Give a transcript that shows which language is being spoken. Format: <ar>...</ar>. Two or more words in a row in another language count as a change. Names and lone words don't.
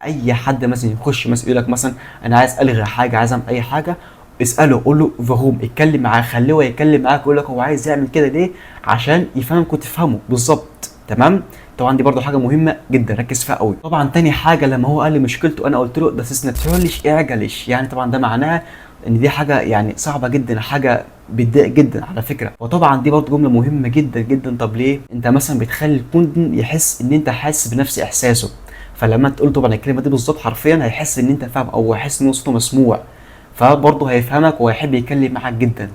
<ar>اي حد مثلا يخش مثلا يقول لك مثلا انا عايز الغي حاجه، عايز اعمل اي حاجه، اساله قول له فاهم، اتكلم معاه، خليه هو يتكلم معاك ويقول لك هو عايز يعمل كده ليه عشان يفهمك وتفهمه بالظبط. تمام؟ طبعا دي برضو حاجه مهمه جدا ركز فيها قوي. طبعا تاني حاجه لما هو قال لي مشكلته انا قلت له</ar> <de>das ist natürlich ärgerlich،</de> <ar>يعني طبعا ده معناه ان دي حاجه يعني صعبه جدا، حاجه بتضايق جدا على فكره. وطبعا دي برضه جمله مهمه جدا جدا. طب ليه؟ انت مثلا بتخلي الكوندن يحس ان انت حاسس بنفس احساسه، فلما تقول طبعا الكلمه دي بالظبط حرفيا هيحس ان انت فاهم او هيحس ان صوته مسموع، فبرضه هيفهمك وهيحب يتكلم معاك جدا.</ar>